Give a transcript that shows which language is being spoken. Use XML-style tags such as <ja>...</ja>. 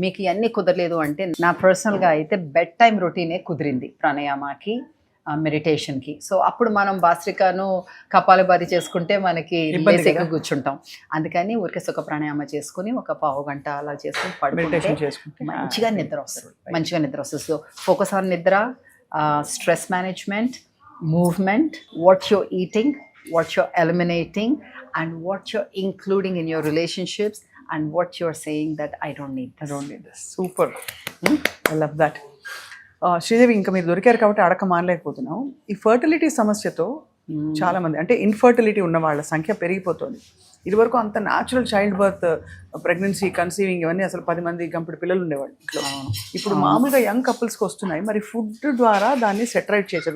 <te>మీకు ఇవన్నీ కుదరలేదు అంటే నా పర్సనల్గా అయితే బెడ్ టైం రొటీనే కుదిరింది ప్రాణాయామకి, మెడిటేషన్కి. సో అప్పుడు మనం భాస్త్రికను కపాలభాతి చేసుకుంటే మనకి బేసిక్గా కూర్చుంటాం. అందుకని ఊరికే సుఖ ప్రాణాయామ చేసుకుని ఒక పావు గంట అలా చేసుకుని పడుకుంటే మంచిగా నిద్ర వస్తుంది.</te> <en>So focus on నిద్ర, stress management, movement, what you're eating, what you're eliminating, and what you're including in your relationships, and what you're saying that I don't need this. Super. I love that.</en> <te>Sridevi, ఇంకా మీరు దొరికారు కాబట్టి అడక మానలేకపోతున్నాం. ఈ fertility సమస్యతో చాలా మంది అంటే ఇన్ఫర్టిలిటీ ఉన్న వాళ్ళ సంఖ్య పెరిగిపోతుంది. ఇదివరకు అంత natural child birth, pregnancy, conceiving ఇవన్నీ అసలు 10 మంది గంపెడు పిల్లలు ఉండేవాళ్ళు ఇంట్లో. ఇప్పుడు మామూలుగా యంగ్ కపుల్స్కి వస్తున్నాయి. మరి ఫుడ్ ద్వారా దాన్ని సెటరైట్ చేశారు.</te>